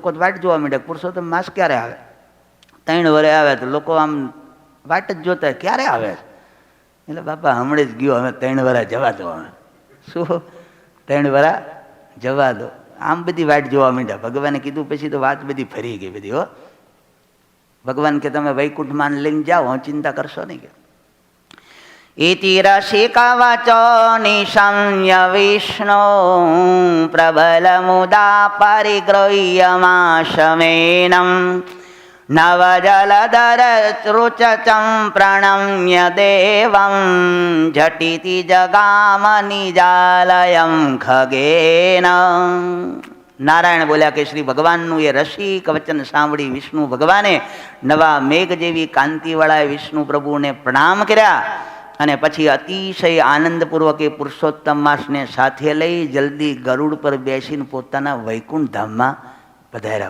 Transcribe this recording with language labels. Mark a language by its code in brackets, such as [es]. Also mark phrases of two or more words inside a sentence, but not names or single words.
[gu] લોકો વાટ જોવા માંડ્યા પુરુષોત્તમ માસ ક્યારે આવે. 3 વર્ષે આવે તો લોકો આમ વાટ જ જોતા ક્યારે આવે. એટલે બાપા હમણાં જ ગયો, હવે 3 વર્ષ જવા દો. હવે શું 3 વર્ષ જવા દો? આમ બધી વાટ જોવા માંડ્યા. ભગવાને કીધું પછી તો વાત બધી ફરી ગઈ બધી. હો ભગવાન કે તમે વૈકુંઠમાં લઈને જાઓ, ચિંતા કરશો નહીં. [sa] કે इति रसिकवचो निशम्य विष्णो प्रबलमुदा परिगृह्यमाशमेनं नवजलधररुचचं प्रणम्य देवं झटिति जगाम निजालयं खगेन. [gu] નારાયણ બોલ્યા કે શ્રી ભગવાનનું એ રસિક વચન સાંભળી વિષ્ણુ ભગવાને નવા મેઘ જેવી કાંતિવાળા વિષ્ણુ પ્રભુને પ્રણામ કર્યા અને પછી અતિશય આનંદપૂર્વક એ પુરુષોત્તમ માસને સાથે લઈ જલ્દી ગરુડ પર બેસીને પોતાના વૈકુંઠ ધામમાં પધાર્યા.